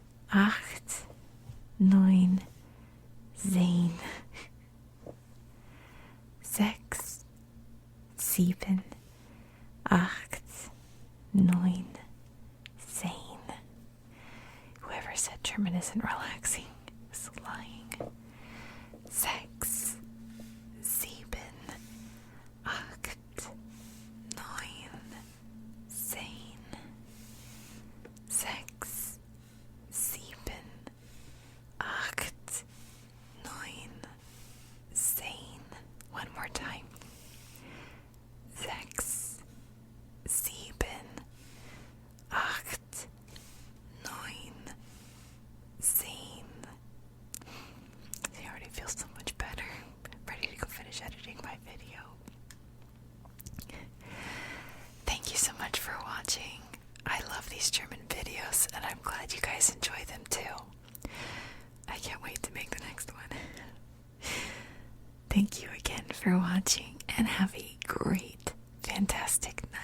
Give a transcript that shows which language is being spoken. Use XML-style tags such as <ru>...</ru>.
<de>acht, neun, zehn, sechs, sieben, acht, neun, zehn.</de> <en>Whoever said German isn't relaxing is lying.</en> <de>Sechs, sieben, acht, neun, zehn. Sechs, sieben, acht, neun, zehn.</de> <en>One more time.</en> <de>Sechs, sieben, acht, neun, zehn.</de> <en>I already feel so much better. I'm ready to go finish editing my video. Thank you so much for watching. I love these German videos, and I'm glad you guys enjoy them too. I can't wait to make the next one. Thank you again for watching, and have a great, fantastic</en>